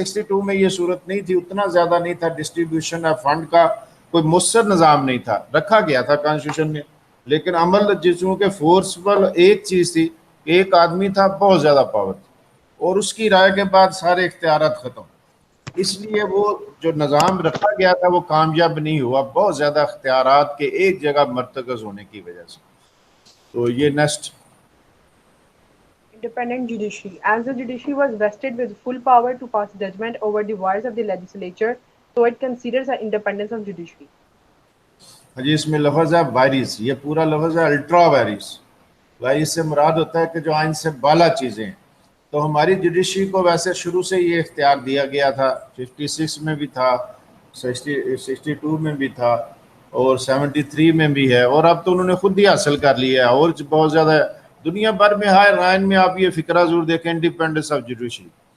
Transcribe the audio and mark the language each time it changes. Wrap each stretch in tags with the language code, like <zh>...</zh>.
<ur>62 میں یہ صورت نہیں تھی، اتنا زیادہ نہیں تھا،</ur> <en>distribution of fund</en> <ur>کا کوئی مؤثر نظام نہیں تھا، رکھا گیا تھا کانسٹیٹیوشن میں، لیکن عمل جسوں کے فورسفل ایک چیز تھی، ایک آدمی تھا بہت زیادہ پاور تھی، اور اس کی رائے کے بعد سارے اختیارات ختم. اس لیے وہ جو نظام رکھا گیا تھا وہ کامیاب نہیں ہوا، بہت زیادہ اختیارات کے ایک جگہ مرتکز ہونے کی وجہ سے. تو یہ next.</ur> <en>Independent judiciary. As the judiciary was vested with full power to pass judgment over the wires of the legislature, so it considers the independence of judiciary.</en> <ur>جی اس میں لفظ ہے وائریس، یہ پورا لفظ ہے الٹرا وائریس. بھائی اس سے مراد ہوتا ہے کہ جو آئین سے بالا چیزیں ہیں. تو ہماری جوڈیشری کو ویسے شروع سے یہ اختیار دیا گیا تھا, 56 میں بھی تھا, 62 میں بھی تھا اور 73 میں بھی ہے, اور اب تو انہوں نے خود ہی حاصل کر لیا ہے. اور بہت زیادہ دنیا بھر میں ہائر آئین میں آپ یہ فکرہ ضرور دیکھیں,</ur> <en>Independence of judiciary.</en>